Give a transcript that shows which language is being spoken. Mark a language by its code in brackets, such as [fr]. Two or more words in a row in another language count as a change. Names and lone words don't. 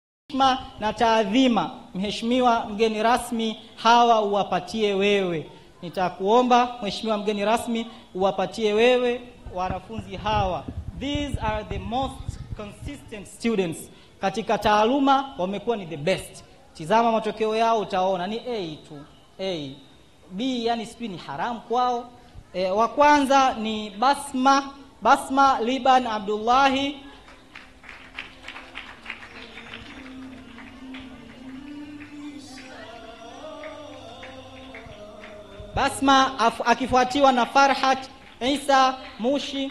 [sw] na taadhima, mheshimiwa mgeni rasmi, hawa uwapatie wewe. Nitakuomba mheshimiwa mgeni rasmi uwapatie wewe wanafunzi hawa. [en] These are the most consistent students. [sw] Katika taaluma wamekuwa ni [en] the best. [sw] Tizama matokeo yao utaona ni A tu. A. B yani sijui ni haramu kwao. Wa kwanza ni Basma Liban Abdullahi. Basma akifuatiwa na Farhat Isa Mushi.